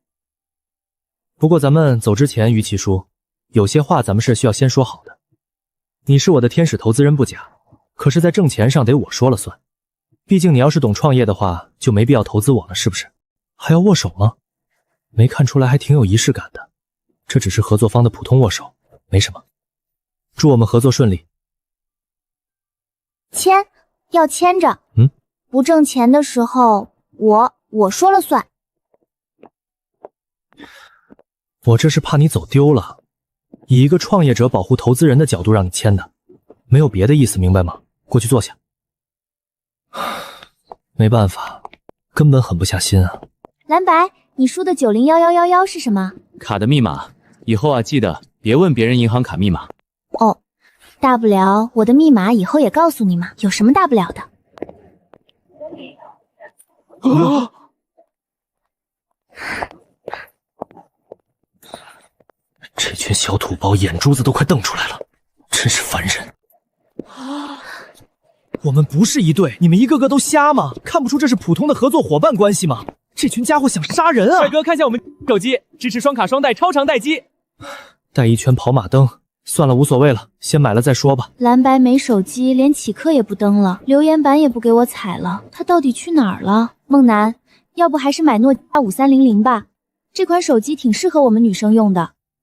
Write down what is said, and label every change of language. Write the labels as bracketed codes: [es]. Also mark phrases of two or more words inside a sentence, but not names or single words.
[zh] 不過咱們走之前，於其叔，有些話咱們是需要先說好的。你是我的天使投資人不假，可是在掙錢上得我說了算。畢竟你要是懂創業的話，就沒必要投資我了，是不是？還要握手嗎？沒看出來還挺有儀式感的。這只是合作方的普通握手，沒什麼。祝我們合作順利。簽，要簽着。不掙錢的時候，我說了算。我這是怕你走丟了，以一個創業者保護投資人的角度讓你簽的，沒有別的意思，明白嗎？過去坐下。沒辦法，根本狠不下心啊。藍白，你輸的901111是什麼？卡的密碼，以後啊記得別問別人銀行卡密碼。哦，大不了我的密碼以後也告訴你嘛，有什麼大不了的？這群小土包眼珠子都快瞪出來了，真是煩人。我們不是一對，你們一個個都瞎嗎？看不出這是普通的合作夥伴關係嗎？這群家伙想殺人啊！帥哥，看下我們手機，支持雙卡雙待超長待機，帶一圈跑馬燈。算了，無所謂了，先買了再說吧。藍白沒手機，連啟課也不登了，留言板也不給我踩了，他到底去哪兒了？夢楠，要不還是買諾基亞5300吧，這款手機挺適合我們女生用的。